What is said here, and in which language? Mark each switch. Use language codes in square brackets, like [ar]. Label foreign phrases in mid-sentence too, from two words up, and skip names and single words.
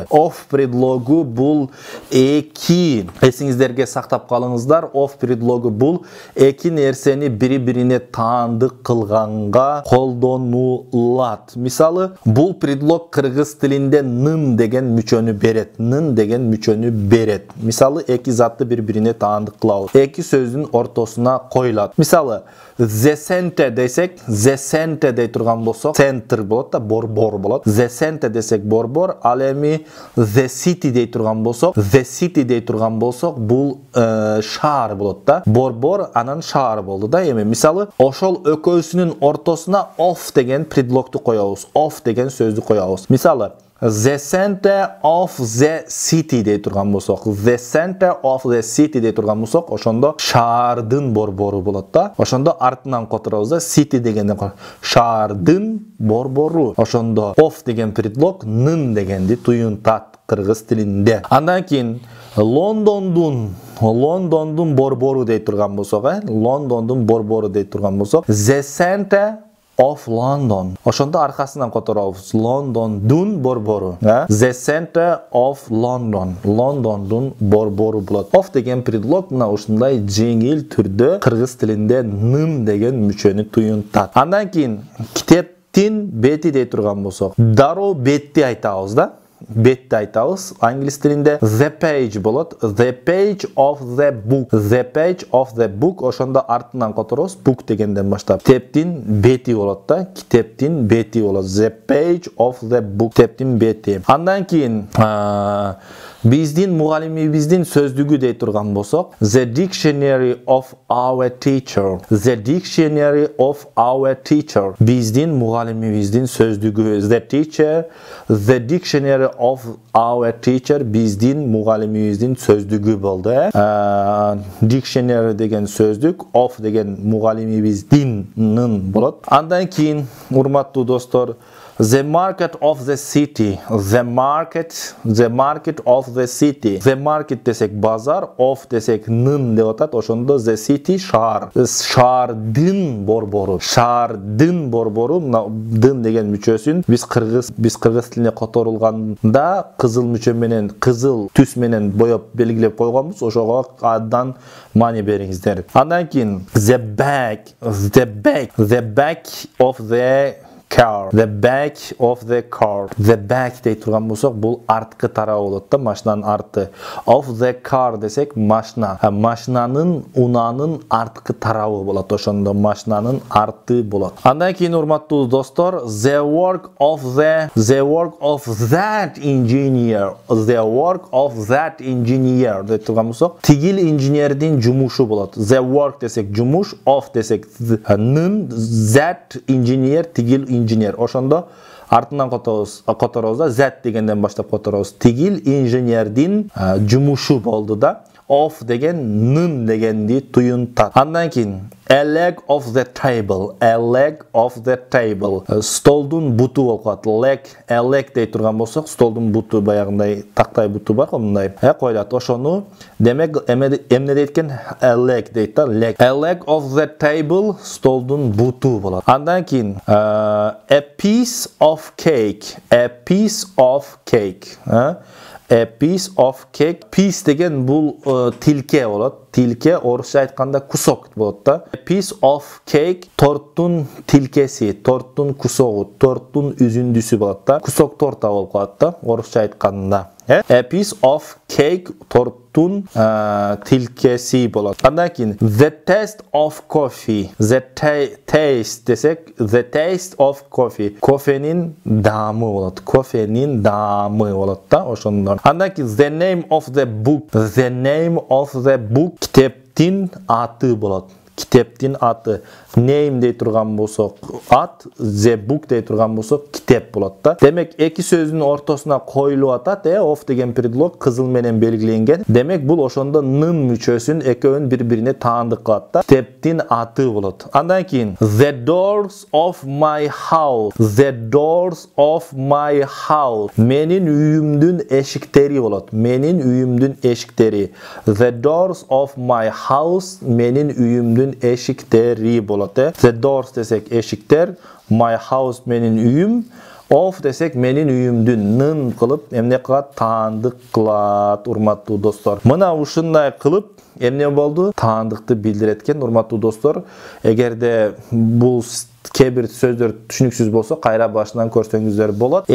[ky] Of предлогу бул эки, эсиңиздерге сактап калыңыздар, of предлогу бул эки нерсени бири-бирине таандык кылганга колдонулат. Мисалы, бул предлог кыргыз тилинде нын деген мүчөнү берет. Нын деген мүчөнү берет. Мисалы, эки затты бири-бирине таандык кылабыз. Эки сөздүн ортосуна коюлат. Мисалы, [en] the center [ky] десек, [en] the center [ky] дей турган болсок, center болот да, борбор болот. [en] The center [ky] десек борбор, ал эми [en] the city [ky] дей турган болсок, [en] the city [ky] дей турган болсок, бул шаар болот да. Борбор анан шаар болду да. Эми мисалы, ошол экөөсүнүн ортосуна of деген предлогду коебуз. Of деген сөздү коебуз. Мисалы, [en] the center of the city [ky] дей турган болсок, [en] the center of the city [ky] дей турган болсок, ошондо шаардын борбору болот да. Ошондо артынан которобуз да, city дегенде шаардын борбору. Ошондо of деген предлог нын дегенди туюнтат кыргыз тилинде. Андан кийин Лондондун борбору дей турган болсок, Лондондун борбору дей турган болсок, [en] the center of London. [ky] Ошондо аркасынан которобуз Лондондун борбору. [en] The center of London. [ky] Лондондун борбору болот. Of деген предлог мына ушундай жеңил түрдө кыргыз тилинде нын деген мүчөнү туюнтат. Андан кийин китептин бети дей турган болсок, дароо бетти айтабыз да. Бетти айтабыз. Англис тилинде [en] the page [ky] болот. [en] The page of the book. The page of the book. [ky] Ошондо артынан которобуз book дегенден баштап китептин бети болот да. Китептин бети болот. [en] The page of the book. [ky] Китептин бети. Андан кийин биздин мугалимибиздин сөздүгү дей турган болсок, [en] the dictionary of our teacher. The dictionary of our teacher. [ky] Биздин мугалимибиздин сөздүгү. [en] The teacher. The dictionary of our teacher. [ky] Биздин мугалимибиздин сөздүгү болду. Dictionary деген сөздүк, of деген мугалимибиздин болот. Андан кийин урматтуу достор, [en] the market of the city. The market of the city. The market [ky] десек базар, of десек нын деп атат. Ошондо [en] the city [ky] шаар. Шаардын борбору. Шаардын борбору, дын деген мүчөсүн биз кыргыз тилине которулганда кызыл мүчө менен, кызыл түс менен боеп белгилеп койгонбуз. Ошого аддан маани бериңиздер. Андан кийин [en] the back of the car. The back of the car. The back [ky] дей турган болсок, бул арткы тарабы болот да, машинанын арты. [en] Of the car [ky] десек машина. Машинанын, унанын арткы тарабы болот. Ошондо машинанын арты болот. Андан кийин урматтуу достор, [en] the work of that engineer. The work of that engineer [ky] дей турган болсок, тигил инженердин жумушу болот. [en] The work [ky] десек жумуш, of десек нын, [en] that engineer [ky] тигил инженер. Ошондо артынан которобуз да, that дегенден баштап которобуз. Тигил инженердин жумушу болду да. Of деген нын дегенди туюнтат. Андан кийин [en] a leg of the table. A leg of the table. [ky] Столдун буту болуп калат. [en] A leg [ky] дей турган болсок, столдун буту баягындай тактай буту бар го мындай. Коюлат. Ошону демек эмне дейт экен? [en] A leg [ky] дейт да. [en] Leg. A leg of the table, [ky] столдун буту болот. Андан кийин [en] a piece of cake. A piece of cake. A piece of cake. [ky] Piece деген бул тилке болот. Тилке орусча айтканда кусок болот да. [en] A piece of cake [ky] торттун тилкеси, торттун кусогу, торттун үзүндүсү болот да. [ru] Кусок торта [ky] болуп калат да орусча айтканда. [en] A piece of cake [ky] торттун тилкеси болот. Андан кийин [en] the taste of coffee. The taste [ky] десек [en] the taste of coffee. [ky] Кофенин даамы болот. Кофенин даамы болот да ошондон. Андан кийин [en] the name of the book. The name of the book [ky] китептин аты болот. Китептин аты. Name дей турган болсок ат, [en] the book [ky] дей турган болсок китеп болот да. Демек эки сөздүн ортосуна коюлуп атат, of деген предлог кызыл менен белгиленген. Демек бул ошондо нын мүчөсүн экөөнүн бири-бирине таандык кылат да. Китептин аты болот. Андан кийин [en] the doors of my house. The doors of my house. [ky] Менин үйүмдүн эшиктери болот. Менин үйүмдүн эшиктери. [en] The doors of my house. [ky] Менин үйүмдүн эшиктери болот. [en] The doors [ky] десек эшиктер, [en] my house [ky] менин үйүм, of десек менин үйүмдүн нын кылып эмне кылат? Таандык кылат, урматтуу достор. Мына ушундай кылып эмне болду? Таандыкты билдирет экен, урматтуу достор. Эгерде бул кээ бир сөздөр түшүнүксүз болсо, кайра башынан көрсөңүздөр болот.